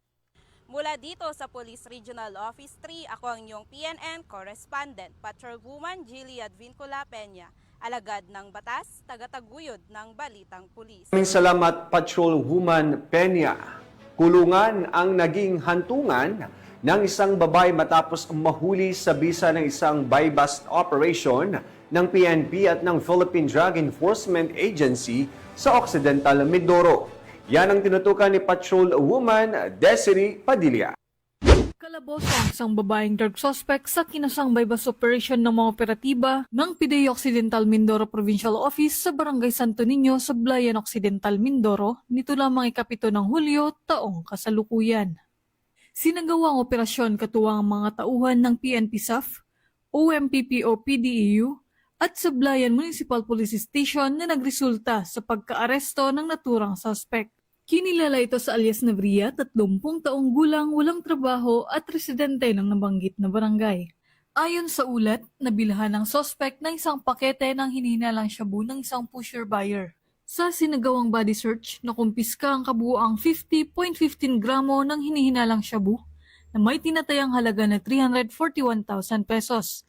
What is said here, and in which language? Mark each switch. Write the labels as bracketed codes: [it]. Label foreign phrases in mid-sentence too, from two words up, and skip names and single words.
[tl] Mula dito sa Police Regional Office 3, ako ang inyong PNN Correspondent, Patrolwoman Jilly Advincula Peña, alagad ng batas, tagataguyod ng Balitang Pulis. Maraming salamat, Patrolwoman Peña. Kulungan ang naging hantungan ng isang babae matapos mahuli sa bisa ng isang [en] buy-bust operation [tl] ng PNP at ng Philippine Drug Enforcement Agency sa Occidental Mindoro. Yan ang tinutukan ni Patrolwoman Desiree Padilla. Kalaboso ang isang babaeng [en] drug suspect [tl] sa kinasang [en] bypass operation [tl] ng mga operatiba ng PDEA Occidental Mindoro Provincial Office sa Barangay Santo Niño sa Blayan Occidental Mindoro nito lamang ika-7 ng Hulyo taong kasalukuyan. Sinagawa ang operasyon katuwang ang mga tauhan ng PNP SAF, OMPPO PDEU at sa Blayan Municipal Police Station na nagresulta sa pagkaaresto ng naturang suspect. Kinilala ito sa alias na Bria, 30 taong gulang, walang trabaho at residente ng nabanggit na barangay. Ayon sa ulat, nabilhan ng suspect ng isang pakete ng hinihinalang shabu ng isang [en] pusher buyer. [tl] Sa sinagawang [en] body search, [tl] nakumpiska ang kabuuang 50.15 gramo ng hinihinalang shabu na may tinatayang halaga na 341,000 pesos.